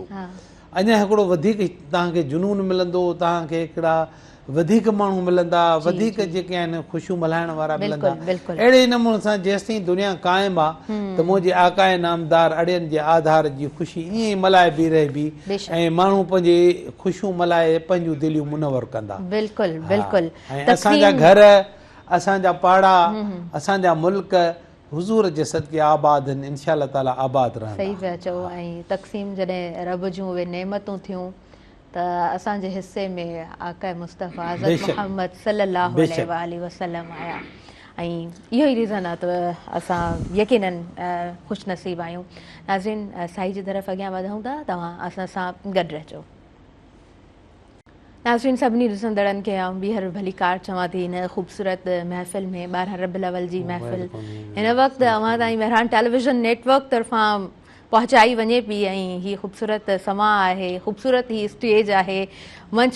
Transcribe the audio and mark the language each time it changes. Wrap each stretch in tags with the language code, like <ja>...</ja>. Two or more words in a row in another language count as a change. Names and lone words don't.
<sd>अञा हिकिड़ो वधीक तव्हांखे जुनून मिलंदो तव्हांखे हिकिड़ा वधीक माण्हू मिलंदा वधीक जेके आहिनि ख़ुशियूं मल्हाइण वारा मिलंदा अहिड़े नमूने सां जेसिताईं दुनिया क़ाइमु आहे त मुंहिंजे आकाए नामदार अड़ियनि जे आधार जी ख़ुशी ईअं ई मल्हाइबी रहिबी ऐं माण्हू पंहिंजे ख़ुशियूं मल्हाए पंहिंजूं दिलियूं मुनवर कंदा ऐं असांजा घर असांजा पाड़ा असांजा मुल्क हुज़ूर जे सदके आबाद आहिनि</sd> <ar>إن شاء الله تعالى</ar> <sd>आबाद रहंदा सही पिया चओ ऐं तक़सीम जॾहिं रब जूं उहे नेमतूं थियूं त असांजे हिसे में आका मुस्तफ़ा हज़रत मुहम्मद</sd> <ar>صلى الله عليه وسلم</ar> <sd>आया ऐं इहो ई रीज़न आहे त असां यकीनन ख़ुशनसीब आहियूं नाज़रीन साईं जी तरफ़ अॻियां वधूं था तव्हां असां सां गॾु रहिजो नाज़रीन सभिनी ॾिसंदड़नि खे आऊं ॿीहर भली कार चवां थी हिन ख़ूबसूरत महफ़िल में 12 रबीउल अव्वल जी महफ़िल हिन वक़्तु अवां ताईं बहरान टेलीविज़न नेटवर्क तरफ़ां पहुचाई वञे पई ऐं हीअ ख़ूबसूरत समा आहे ख़ूबसूरत ही स्टेज आहे मंच</sd>